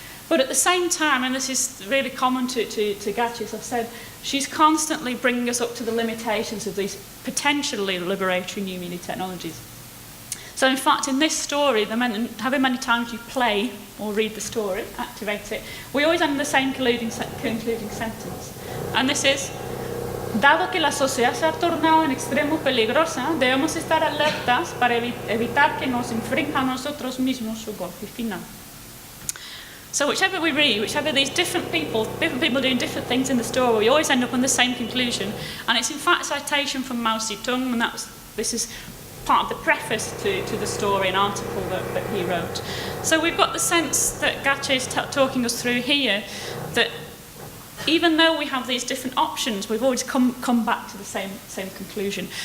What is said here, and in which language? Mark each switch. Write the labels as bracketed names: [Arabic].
[English] But at the same time, and this is really common to Gacci, as I've said, she's constantly bringing us up to the limitations of these potentially liberatory new media technologies. So in fact, in this story, however many times you play or read the story, activate it, we always end the same concluding sentence. And this is, [Spanish] dado que la sociedad se ha tornado en extremo peligrosa, debemos estar alertas para evitar que nos infrinja a nosotros mismos su golpe final. [English] So whichever we read, whichever these different people doing different things in the story, we always end up on the same conclusion. And it's in fact a citation from Mao Zedong, and this is part of the preface to the story, an article that he wrote. So we've got the sense that Gacci is talking us through here, that even though we have these different options, we've always come back to the same conclusion.